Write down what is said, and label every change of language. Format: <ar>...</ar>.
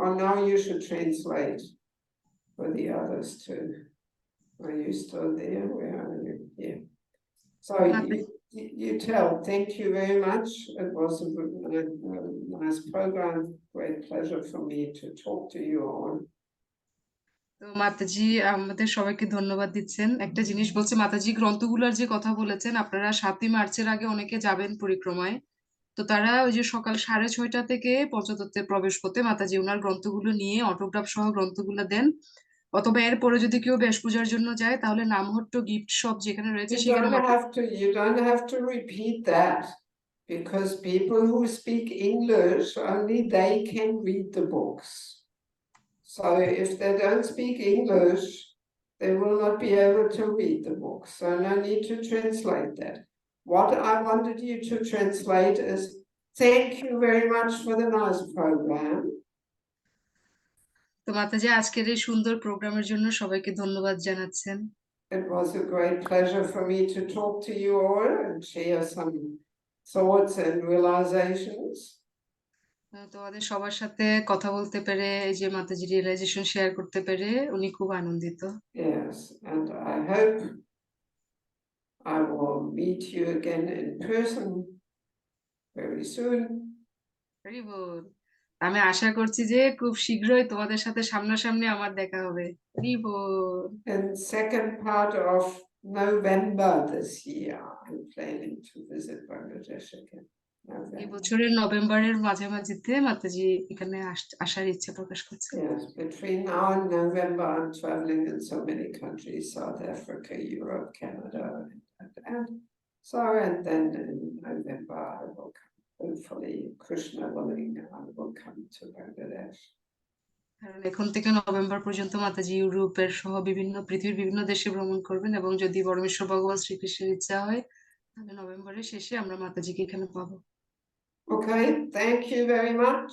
<en>Oh, now you should translate for the others too. Are you still there? Where are you? Yeah. So you tell. Thank you very much. It was a nice program. Great pleasure for me to talk to you all.</en> <bn>তো মাতাজি আমাদের সবাইকে ধন্যবাদ দিচ্ছেন। একটা জিনিস বলছে, মাতাজি গ্রন্থগুলোর যে কথা বলেছেন, আপনারা 7ই মার্চের আগে অনেকে যাবেন পরিক্রমায়, তো তারা ওই যে সকাল 6:30 থেকে পঞ্চতত্ত্বে প্রবেশ করতে মাতাজি ওনার গ্রন্থগুলো নিয়ে অটোগ্রাফ সহ গ্রন্থগুলো দেন। অথবা এরপরে যদি কেউ বেশ পূজার জন্য যায়, তাহলে নামহট্ট গিফট শপ যেখানে রয়েছে সেখানে</bn> <en>You don't have to repeat that, because people who speak English, only they can read the books. So if they don't speak English, they will not be able to read the books. So no need to translate that. What I wanted you to translate is, thank you very much for the nice program.</en> <bn>তো মাতাজি আজকের এই সুন্দর প্রোগ্রামের জন্য সবাইকে ধন্যবাদ জানাচ্ছেন।</bn> <en>It was a great pleasure for me to talk to you all and share some thoughts and realizations.</en> <bn>তোমাদের সবার সাথে কথা বলতে পেরে, এই যে মাতাজি রিয়েলাইজেশন শেয়ার করতে পেরে উনি খুব আনন্দিত।</bn> <en>Yes, and I hope I will meet you again in person very soon. Very good.</en> <bn>আমি আশা করছি যে খুব শীঘ্রই তোমাদের সাথে সামনাসামনি আমার দেখা হবে। Very good.</bn> <en>In second part of November this year, I'm planning to visit Bangladesh again.</en> <bn>এই</bn> <en>November.</en> <bn>বছরের নভেম্বরের মাঝামাঝিতে মাতাজি এখানে আসার ইচ্ছা প্রকাশ করছে।</bn> <en>Yes, between now and November, I'm traveling in so many countries, South Africa, Europe, Canada, and so, and then in November, I will come, hopefully, Krishna willing, I will come to Bangladesh.</en> <bn>কারণ এখন থেকে November পর্যন্ত মাতাজি ইউরোপের সহ পৃথিবীর বিভিন্ন দেশে ভ্রমণ করবেন, এবং যদি পরমেশ্বর ভগবান শ্রীকৃষ্ণের ইচ্ছা হয় তাহলে নভেম্বরের শেষে আমরা মাতাজিকে এখানে পাবো।</bn> <en>Okay, thank you very much.</en>